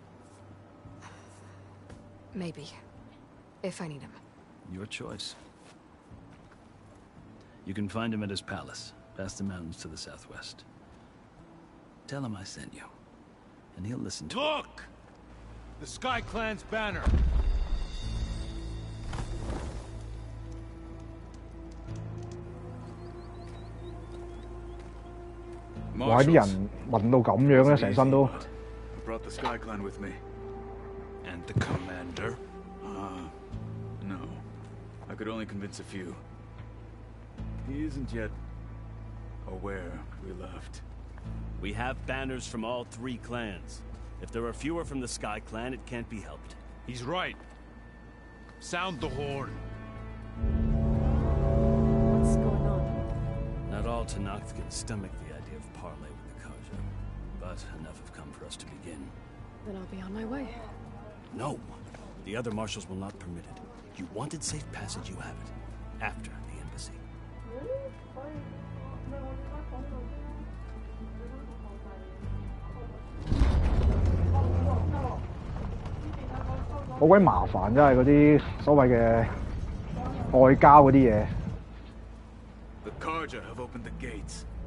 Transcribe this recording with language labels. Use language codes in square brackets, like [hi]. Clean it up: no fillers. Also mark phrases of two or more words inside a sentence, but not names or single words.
[en] Maybe. If I need him. Your choice. You can find him at his palace, past the mountains to the southwest. Tell him I sent you. And he'll listen to Look! The Sky Clan's banner! 哇！ [yue] 啲人暈到咁樣咧，成身都。 [en] I brought the Sky Clan with me. And the commander? No. I could only convince a few. He isn't yet aware we left. We have banners from all 3 clans. If there are fewer from the Sky Clan, it can't be helped. He's right. Sound the horn. What's going on? Not all Tanakh can stomach the idea of parley with the Karja, but enough have come for us to begin. Then I'll be on my way. No. The other marshals will not permit it. You wanted safe passage, you have it. After the embassy. [yue] 好鬼麻煩，真係嗰啲所謂嘅外交嗰啲嘢。 [en] The Karja have opened the gates.